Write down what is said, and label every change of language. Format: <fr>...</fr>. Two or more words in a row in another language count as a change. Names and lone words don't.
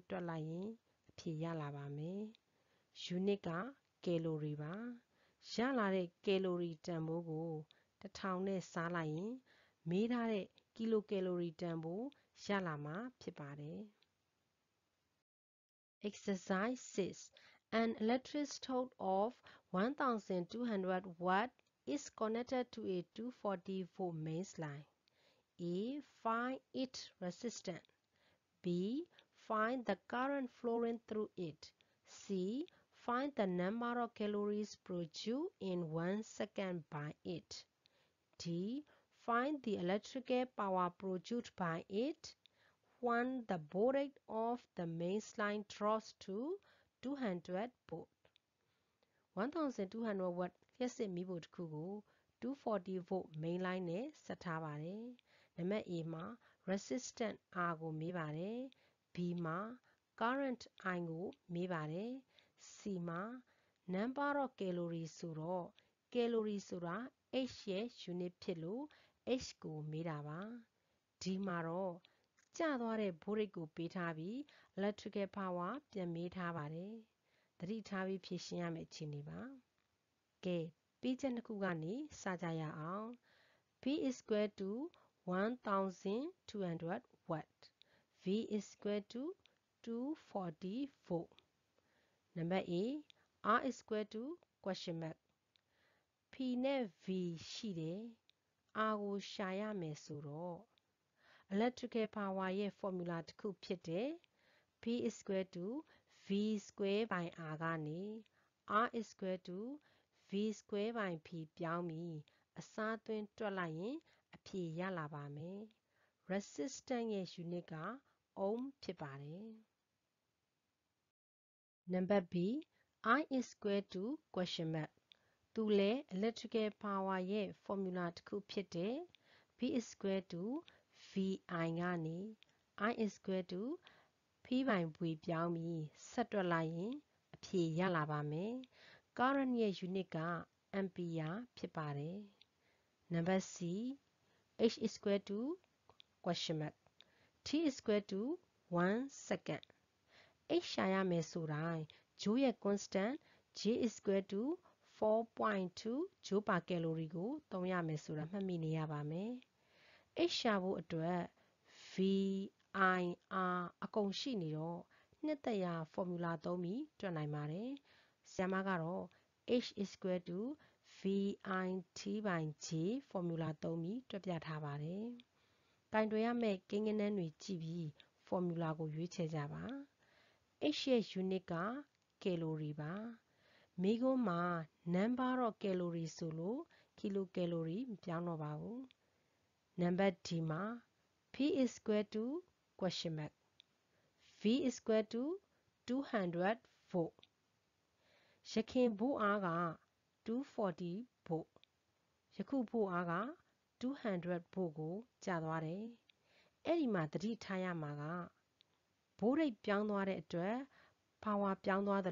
<my>တွက်လိုက်ရင်အဖြေရလာပါမယ် unit က calorie ပါရလာတဲ့ calorie တန်ဖိုးကို1000နဲ့စားလိုက်ရင်မေးထားတဲ့ kilocalorie တန်ဖိုးရလာမှာဖြစ်ပါတယ်</my> <en>Exercise 6 An electric stove of 1200 watt is connected to a 240-volt mains line A. Find its resistance. B. Find the current flowing through it. C. Find the number of calories produced in 1 second by it. D. Find the electrical power produced by it when the voltage of the mains line drops to 200 volt.</en> <my>1200 watt လျှပ်စစ်မီးဖိုတစ်ခုကို240 volt</my> <en>main line</en> <my>နဲ့ဆက်ထားပါတယ်။နံပါတ် A မှာ</my> <en>resistance R</en> <my>ကိုမေးပါတယ် B မှာ</my> <en>current I</en> <my>ကိုမေးပါတယ် C မှာ</my> <en>number of calories</en> <my>ဆိုတော့ calorie ဆိုတာ H ရဲ့ unit ဖြစ်လို့ H ကိုမေးတာပါ D မှာတော့ကျသွားတဲ့ voltage ကိုပေးထားပြီး</my> <en>electrical power</en> <my>ပြန်မေးထားပါတယ်သတိထားပြီးဖြေရှင်းရမယ့်အခြေအနေပါကဲပေးချက်နှစ်ခုကနေစကြရအောင်</my> <en>P is equal to 1200 watt V is equal to 240 volt Number A R is equal to question mark P နဲ့ V</en> <my>ရှိတယ် R ကိုရှာရမယ်ဆိုတော့</my> <en>electrical power</en> <my>ရဲ့ formula တစ်ခုဖြစ်တဲ့</my> <en>P is equal to V square by R</en> <my>ကနေ</my> <en>R is equal to V square by P</en> <my>ပြောင်းပြီးအစားသွင်းတွက်လိုက်ရင်အဖြေရလာပါမယ် resistance ရဲ့ unit က ohm ဖြစ်ပါတယ်</my> <en>Number B I is equal to question mark</en> <my>သူလည်း</my> <en>electrical power</en> <my>ရဲ့ formula တစ်ခုဖြစ်တဲ့</my> <en>P is equal to VI</en> <my>ကနေ</my> <en>I is equal to P by</en> <my>V ပြောင်းပြီးဆက်တွက်လိုက်ရင်အဖြေရလာပါမယ် current ရဲ့ unit က ampere ဖြစ်ပါတယ်</my> <en>Number C H is equal to question mark T is equal to 1 second</en> <my>H ရှာရမယ်ဆို တိုင်း Joule ရဲ့ constant</my> <en>J is equal to 4.2 Joule per calorie</en> <my>ကိုသုံးရမယ်ဆိုတာမှတ်မိနေရပါမယ် H ရှာဖို့အတွက်</my> <en>V I R</en> <my>အကုန်ရှိနေတော့နှစ်သက်ရာ formula သုံးပြီးတွက်နိုင်ပါတယ်ဆရာမကတော့</my> <en>H is equal to VIT by J</en> <my>formula သုံးပြီးတွက်ပြထားပါတယ် ကင်တွယ်ရမယ့်ကိန်းဂဏန်းတွေကြည့်ပြီး formula ကိုရွေးချယ်ကြပါ H ရဲ့ unit က calorie ပါ မိကုံးမှာ</my> <en>number of calorie</en> <my>ဆိုလို့ kilocalorie မပြောင်းတော့ပါဘူး နံပါတ် D မှာ</my> <en>P is equal to question mark V is equal to 200 volt</en> <my>ယခင်ဘို့အားက 240 volt ယခုဘို့အားက 200 volt ကိုကျသွားတယ် အဲ့ဒီမှာသတိထားရမှာက ဘို့ရိတ်ပြောင်းသွားတဲ့အတွက် power ပြောင်းသွားသ</my>